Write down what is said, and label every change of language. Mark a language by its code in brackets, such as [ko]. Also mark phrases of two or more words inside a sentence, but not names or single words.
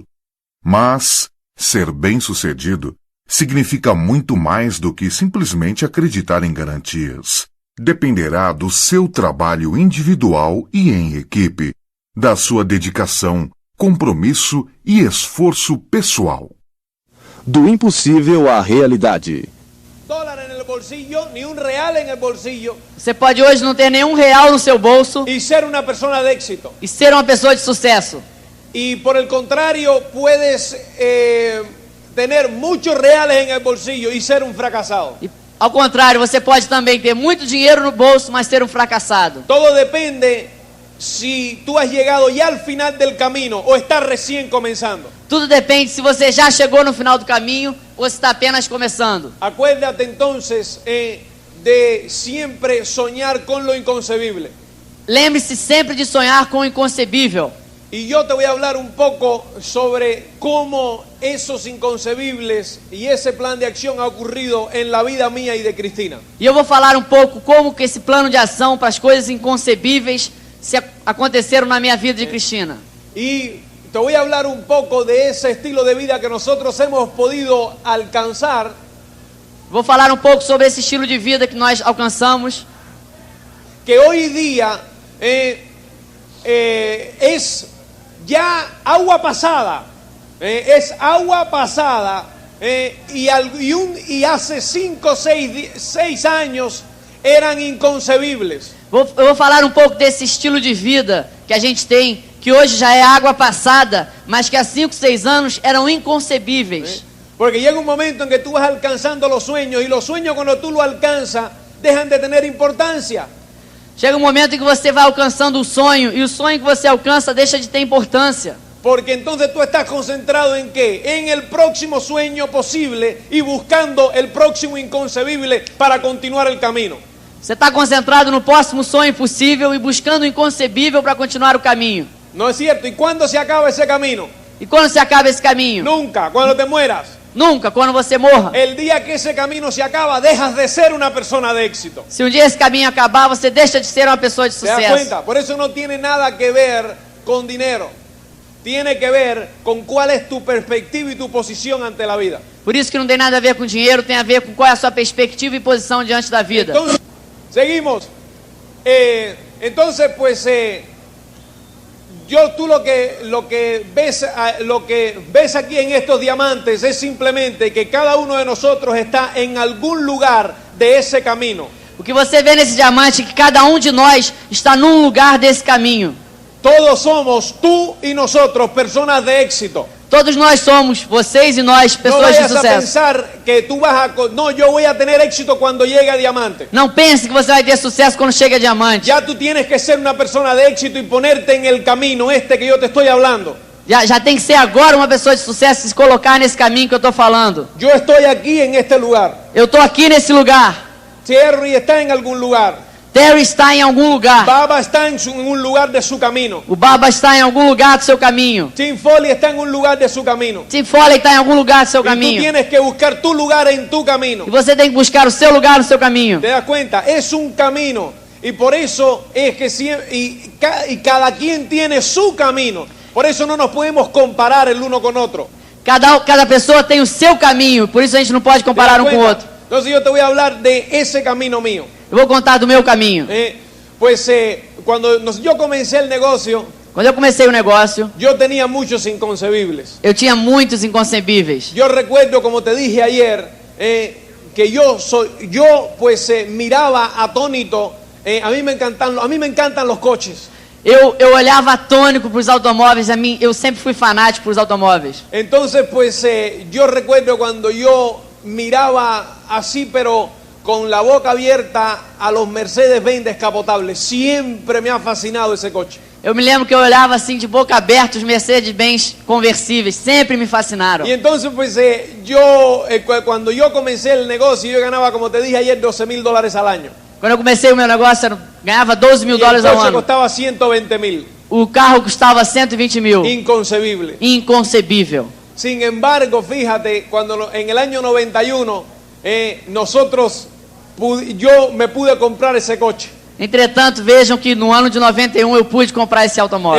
[pt] Mas ser bem-sucedido significa muito mais do que simplesmente acreditar em garantias. Dependerá do seu trabalho individual e em equipe, da sua dedicação, compromisso e esforço pessoal. Do impossível à realidade. [es] Dólar en el bolsillo, ni un real en el bolsillo. [pt] Você pode hoje não ter nenhum real no seu bolso [es] Y ser una persona de éxito. [pt] e ser uma pessoa de sucesso. [es] Y por el contrario, puedes tener muchos reales en el bolsillo y ser un fracasado. [pt] E, ao contrário, você pode também ter muito dinheiro no bolso, mas ser um fracassado. [es] Todo depende si tú has llegado ya al final del camino o estás recién comenzando. [pt] Tudo depende se você já chegou no final do caminho ou se está apenas começando. [es] Acuérdate entonces de siempre soñar con lo inconcebible. [pt] Lembre-se sempre de sonhar com o inconcebível. [es] Y yo te voy a hablar un poco sobre cómo esos inconcebibles y ese plan de acción ha ocurrido en la vida mía y de Cristina. [pt] E eu vou falar um pouco como que esse plano de ação para as coisas inconcebíveis aconteceram na minha vida de Cristina. [es] Y te voy a hablar un poco de ese estilo de vida que nosotros hemos podido alcanzar. [pt] Vou falar um pouco sobre esse estilo de vida que nós alcançamos. [es] Que hoy día es ya agua pasada. Es agua pasada. Y hace 5 o 6 años eran inconcebibles. [pt] Eu vou falar um pouco desse estilo de vida que a gente tem, que hoje já é água passada, mas que há 5, 6 anos eram inconcebíveis. [es] Porque llega un momento en que tú vas alcanzando los sueños y los sueños cuando tú los alcanzas dejan de tener importancia. [pt] Chega um momento em que você vai alcançando o sonho e o sonho que você alcança deixa de ter importância. [es] Porque entonces tú estás concentrado en ¿qué? En el próximo sueño posible y buscando el próximo inconcebible para continuar el camino. [pt] Você está concentrado no próximo sonho possível e buscando o inconcebível para continuar o caminho. [es] ¿No es cierto? ¿Y cuándo se acaba ese camino? [pt] E quando se acaba esse caminho? [es] Nunca, cuando te mueras. [pt] Nunca, quando você morra. [es] El día que ese camino se acaba, dejas de ser una persona de éxito. [pt] Se um dia esse caminho acabar, você deixa de ser uma pessoa de [es] ¿Te das [pt] sucesso. [es] cuenta? Por eso no tiene nada que ver con dinero. Tiene que ver con cuál es tu perspectiva y tu posición ante la vida. [pt] Por isso que não tem nada a ver com dinheiro, tem a ver com qual é a sua perspectiva e posição diante da vida. [es] Entonces, seguimos. Entonces, pues, tú lo que ves aquí en estos diamantes es simplemente que cada uno de nosotros está en algún lugar de ese camino. [pt] O que você vê nesse diamante é que cada um de nós está num lugar desse caminho. [es] Todos somos, tú y nosotros, personas de éxito. [pt] Todos nós somos, vocês e nós, [es] No [pt] pessoas de [es] vayas a [pt] sucesso. [es] pensar que tú no, yo voy a tener éxito cuando llegue a diamante. [pt] Não pense que você vai ter sucesso quando chega a diamante. [es] Ya tú tienes que ser una persona de éxito y ponerte en el camino que yo te estoy hablando. [pt] Já tem que ser agora uma pessoa de sucesso e se colocar nesse caminho que eu estou falando. [es] Yo estoy aquí en este lugar. [pt] Eu estou aqui nesse lugar. [es] Thierry está en algún lugar. [pt] Terry está em algum lugar. [es] Baba está en un lugar de su camino. [pt] O Baba está em algum lugar do seu caminho. [es] Tim Foley está en un lugar de su camino. [pt] Tim Foley está em algum lugar do seu [es] Y tú [pt] caminho. [es] tienes que buscar tu lugar en tu camino. [pt] E você tem que buscar o seu lugar no seu caminho. [es] ¿Te das cuenta? Es un camino. Y por eso es que cada quien tiene su camino. Por eso no nos podemos comparar el uno con otro. [pt] Cada pessoa tem o seu caminho, por isso a gente não pode [es] ¿Te das [pt] comparar um com o [es] cuenta? [pt] outro. [es] Entonces yo te voy a hablar de ese camino mío. [pt] Eu vou contar do meu caminho. [es] Cuando yo comencé el negocio, [pt] Quando eu comecei o negócio, [es] yo tenía muchos inconcebibles. [pt] eu tinha muitos inconcebíveis. [es] Yo recuerdo, como te dije ayer, que yo miraba atónito. A mí me encantan los coches. [pt] Eu olhava atônico para os automóveis, eu sempre fui fanático para os automóveis. [es] Entonces, yo recuerdo cuando yo miraba así, pero con la boca abierta, a los Mercedes-Benz descapotables. Siempre me ha fascinado ese coche. [pt] Eu me lembro que eu olhava assim de boca aberta os Mercedes-Benz conversíveis, sempre me fascinaram. [es] Y entonces, cuando yo comencé el negocio, yo ganaba, como te dije ayer, $12,000 al año. [pt] Quando eu comecei o meu negócio, eu ganhava $12 mil [es] Y el [pt] ao [es] coche [pt] ano. [es] costaba $120,000. [pt] O carro custava 120 mil. [es] Inconcebible. [pt] Inconcebível. [es] Sin embargo, fíjate, en el año 91, yo me pude comprar ese coche. [pt] Entretanto, vejam que no ano de 91 eu pude comprar esse automóvel.